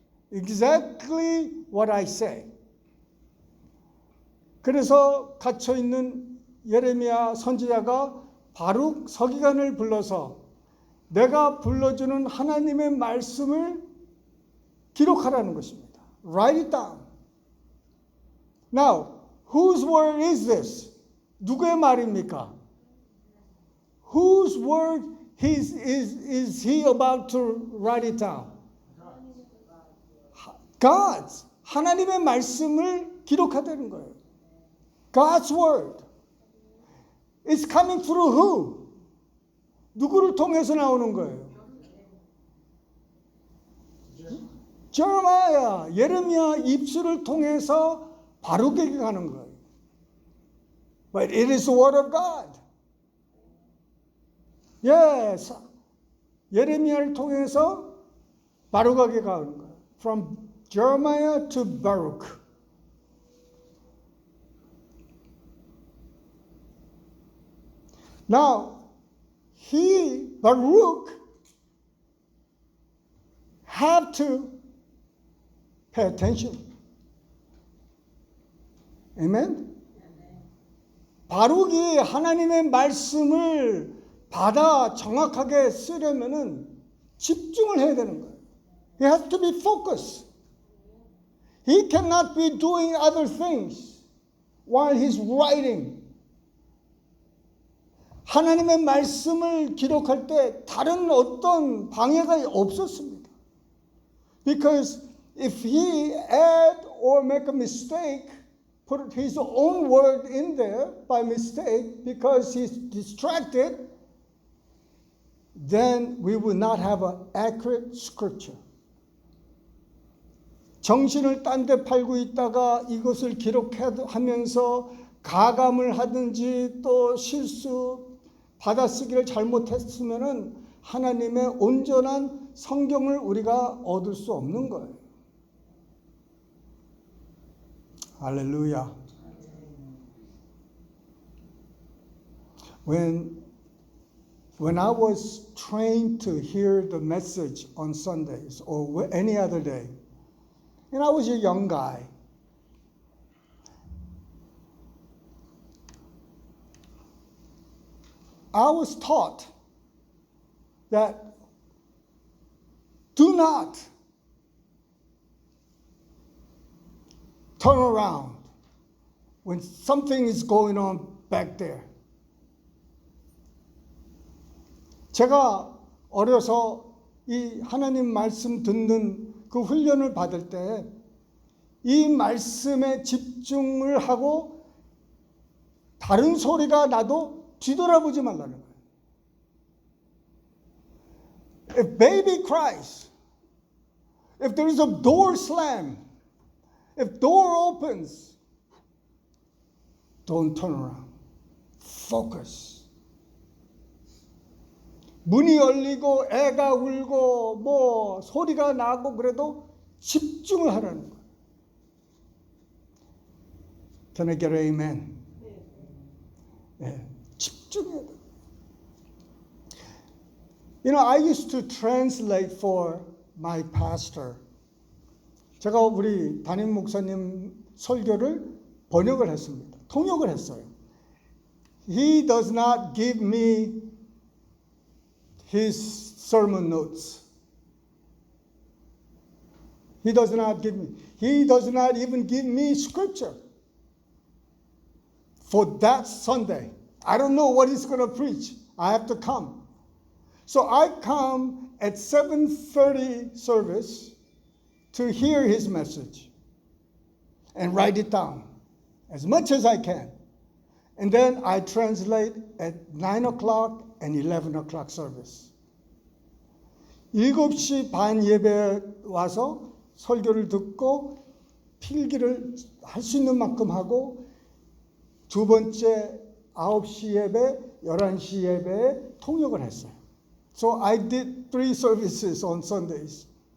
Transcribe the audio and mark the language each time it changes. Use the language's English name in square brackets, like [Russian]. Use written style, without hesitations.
[English] Exactly what I say. [Korean] 그래서 갇혀 있는 예레미야 선지자가 바룩 서기관을 불러서 내가 불러주는 하나님의 말씀을 기록하라는 것입니다. [English] Write it down. Now, whose word is this? [Korean] 누구의 말입니까? [English] Whose word is he about to write it down? God's. [Korean] 하나님의 말씀을 기록하다는 거예요. [English] God's word. It's coming through who? [Korean] 누구를 통해서 나오는 거예요? 제레미야, 예레미야 입술을 통해서 바룩에게 가는 거예요. [English] But it is the word of God. Yes. [Korean] 예레미야를 통해서 바룩에게 가는 거예요. [English] From Jeremiah to Baruch. Now, Baruch, have to pay attention. Amen? [Korean] 바룩이 하나님의 말씀을 받아 정확하게 쓰려면은 집중을 해야 되는 거예요. [English] He has to be focused. He cannot be doing other things while he's writing. [Korean] 하나님의 말씀을 기록할 때 다른 어떤 방해가 없었습니다. [English] Because if he add or make a mistake, put his own word in there by mistake because he's distracted, then we will not have an accurate scripture. [Korean] 정신을 딴 데 팔고 있다가 이것을 기록하면서 가감을 하든지 또 실수 받아쓰기를 잘못했으면은 하나님의 온전한 성경을 우리가 얻을 수 없는 거예요. 할렐루야. [English] When I was trained to hear the message on Sundays or any other day, and I was a young guy, I was taught that do not turn around when something is going on back there. [Korean] 제가 어려서 이 하나님 말씀 듣는 그 훈련을 받을 때 이 말씀에 집중을 하고 다른 소리가 나도 뒤돌아보지 말라는 거예요. [English] If baby cries, if there is a door slam, if door opens, don't turn around. Focus. [Korean] 문이 열리고 애가 울고 뭐 소리가 나고 그래도 집중을 하라는 거예요. [English] Can I get an amen? [Korean] 네, 집중해야 돼요. [English] You know, I used to translate for my pastor. [Korean] 제가 우리 담임 목사님 설교를 번역을 했습니다. 통역을 했어요. [English] He does not give me his sermon notes. He does not even give me scripture for that Sunday. I don't know what he's going to preach. I have to come. So I come at 7:30 service to hear his message and write it down as much as I can. And then I translate at 9 o'clock and 11 o'clock service. [Korean] 7시 반 예배에 와서 설교를 듣고 필기를 할 수 있는 만큼 하고 두 번째 9시 예배, 11시 예배에 통역을 했어요. [English] So I did 3 services on Sundays.